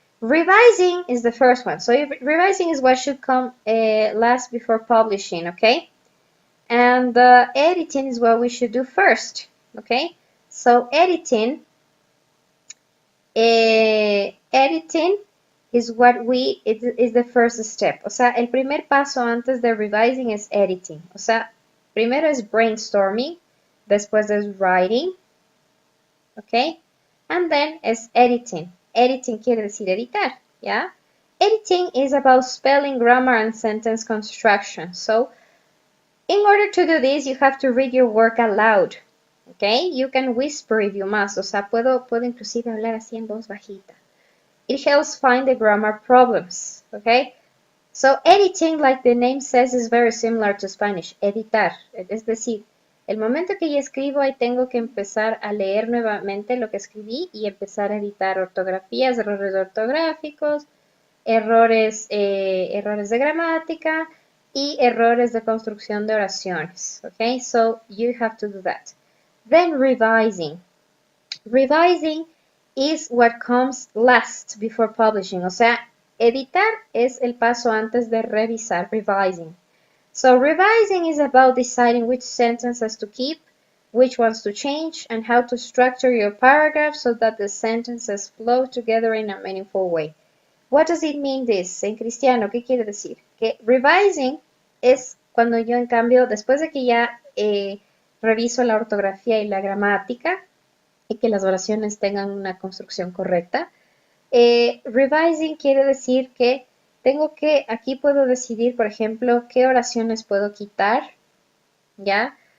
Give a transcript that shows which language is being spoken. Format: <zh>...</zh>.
<en>Revising is the first one, so revising is what should come last before publishing. Okay, and editing is what we should do first. Okay, so editing is what is the first step.</en> <es>O sea, el primer paso antes de revising es editing. O sea, primero es brainstorming, después es writing, ¿ok? And then es editing. Editing quiere decir editar, ¿ya?</es> <en>Editing is about spelling, grammar, and sentence construction. So, in order to do this, you have to read your work aloud, ¿ok? You can whisper if you must.</en> <es>O sea, puedo inclusive hablar así en voz bajita.</es> <en>It helps find the grammar problems, ¿ok? So, editing, like the name says, is very similar to Spanish, editar.</en> <es>Es decir, el momento que yo escribo, ahí tengo que empezar a leer nuevamente lo que escribí y empezar a editar ortografías, errores ortográficos, errores de gramática y errores de construcción de oraciones.</es> <en>Okay, so you have to do that. Then revising. Revising is what comes last before publishing.</en> <es>O sea, editar es el paso antes de revisar, revising.</es> <en>So revising is about deciding which sentences to keep, which ones to change, and how to structure your paragraph so that the sentences flow together in a meaningful way. What does it mean this?</en> <es>En cristiano, ¿qué quiere decir? Que revising es cuando yo, en cambio, después de que ya reviso la ortografía y la gramática y que las oraciones tengan una construcción correcta, revising quiere decir que tengo que, aquí puedo decidir, por ejemplo, qué oraciones puedo quitar, ¿ya?</es>